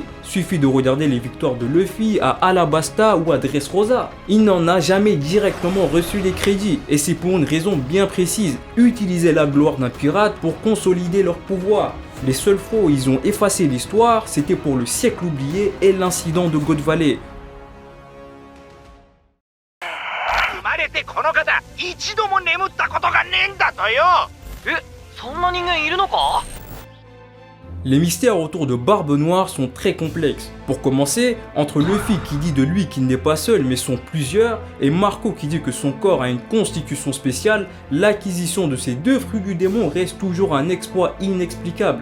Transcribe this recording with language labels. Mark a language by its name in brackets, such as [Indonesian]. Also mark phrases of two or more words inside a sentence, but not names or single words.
[French] Suffit de regarder les victoires de Luffy à Alabasta ou à Dressrosa. Il n'en a jamais directement reçu les crédits, et c'est pour une raison bien précise, utiliser la gloire d'un pirate pour consolider leur pouvoir. Les seules fois où ils ont effacé l'histoire, c'était pour le siècle oublié et l'incident de God Valley. [Japanese] 生まれてこの方一度も眠ったことがねえんだとよ。え、そんな人間いるのか？ [French] Les mystères autour de Barbe Noire sont très complexes. Pour commencer, entre Luffy qui dit de lui qu'il n'est pas seul mais sont plusieurs, et Marco qui dit que son corps a une constitution spéciale, l'acquisition de ces deux fruits du démon reste toujours un exploit inexplicable.